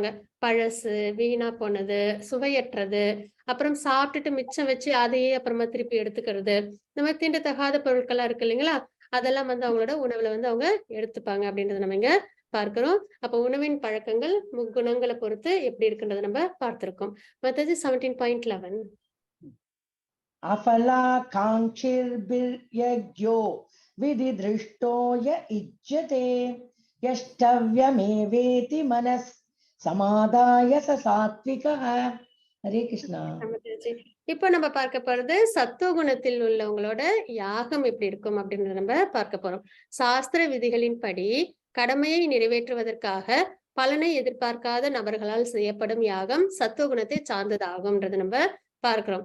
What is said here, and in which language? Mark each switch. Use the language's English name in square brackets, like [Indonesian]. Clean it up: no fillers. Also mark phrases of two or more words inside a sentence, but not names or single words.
[Tamil] பழசு, வீணா போனது, சுவையற்றது, அப்புறம் சாப்பிட்டுட்டு மிச்சம் வச்சு அதையே அப்புறமா திருப்பி எடுத்துக்கிறது, இந்த மாதிரி தீண்டத்தகாத பொருட்கள்லாம் இருக்கு இல்லைங்களா? அதெல்லாம் வந்து அவங்களோட உணவுல வந்து அவங்க எடுத்துப்பாங்க அப்படின்றத நம்ம இங்க பார்க்கிறோம். அப்ப உணவின் பழக்கங்கள் முக்குணங்களை பொறுத்து எப்படி இருக்குன்றத நம்ம பார்த்திருக்கோம். மத்தது 17.11. [Sanskrit] अफलाकाङ्क्षिर्भिर्यज्ञो विधिदृष्टो य इज्यते यष्टव्यमेवेति मनः समादाय स सात्विकः. हरे कृष्णा. [Tamil] இப்போ நம்ம பார்க்க போறது சத்துவகுணத்தில் உள்ளவங்களோட யாகம் எப்படி இருக்கும் அப்படின்றத நம்ம பார்க்க போறோம். சாஸ்திர விதிகளின்படி கடமையை நிறைவேற்றுவதற்காக பலனை எதிர்பார்க்காத நபர்களால் செய்யப்படும் யாகம் சத்துவகுணத்தை சார்ந்ததாகும்ன்றத நம்ம பார்க்கிறோம்.